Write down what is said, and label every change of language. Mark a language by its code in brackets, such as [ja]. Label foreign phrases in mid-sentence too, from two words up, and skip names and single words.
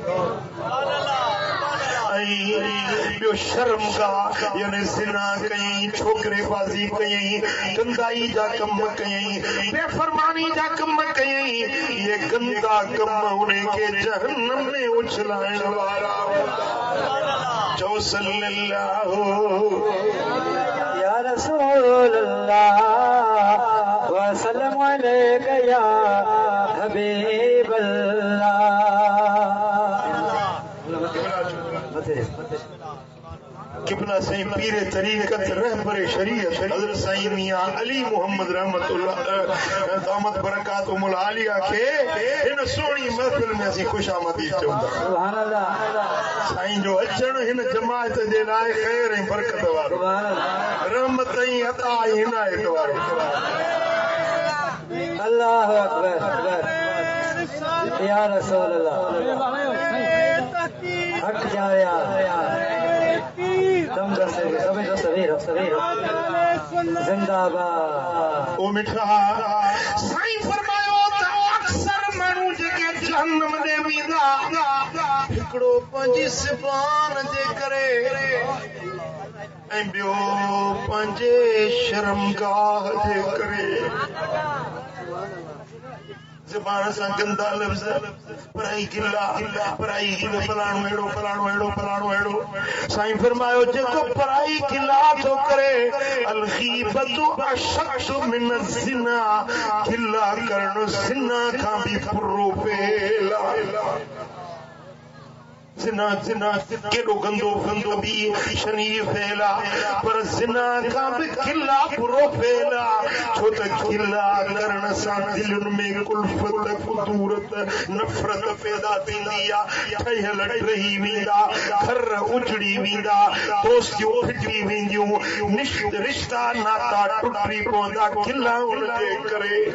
[sd] ॿियो शर्मगाह यानी ज़िना कयई छोकिरेबाज़ी कयई गंदाई जा कम कयई बेफ़रमानी जा कम कयई ये गंदा कम उनखे जहन्नम में उछलाइण वारा चओ सल्लल्लाहु [ar] يا رسول الله وسلم عليك يا حبيب الله [sd] किबला साईं पीर तरीक़त रहबर शरीयत हज़रत साईं मियां अली मोहम्मद [ar] رحمة الله دامت بركاته العالية [sd] के इन सोहणी महफिल में असीं खुशामदी चवंदा [ar] سبحان الله [sd] साईं जो अचण हिन जमात जे लाइ ख़ैर ऐं बरकत वारो [ar] سبحان الله [sd] रहमत ऐं अता ऐं हिदायत वारो [ar] الله أكبر يا رسول الله [sd] हट जा यार जिंदाबाद ओ मिठा साईं फरमायो त अक्सर माण्हू जेके जहन्नम में वेंदा हिकिड़ो पंहिंजी ज़बान जे करे ऐं ॿियो पंहिंजे शर्मगाह जे करे ज़बान सां गंदा लफ़्ज़ पराई गिला पराई फलाणो अहिड़ो फलाणो अहिड़ो फलाणो अहिड़ो साईं फरमायो जेको पराई गिला थो करे [ar] الغيبة أشد من الزنا [sd] गिला करणु ज़िना खां बि बुरो फेला ज़िना ज़िना केॾो गंदो गंदो बि शरीफ़ फेला पर ज़िना खां बि गिला बुरो फेला छो त गिला करण सां दिलनि में कुल्फ़त कुदूरत नफ़रत पैदा थींदी आहे ठहियल रही वेंदा घर उजड़ी वेंदा दोस्तियूं फिटी वेंदियूं रिश्ता नाता टुटी पवंदा गिला उनजे करे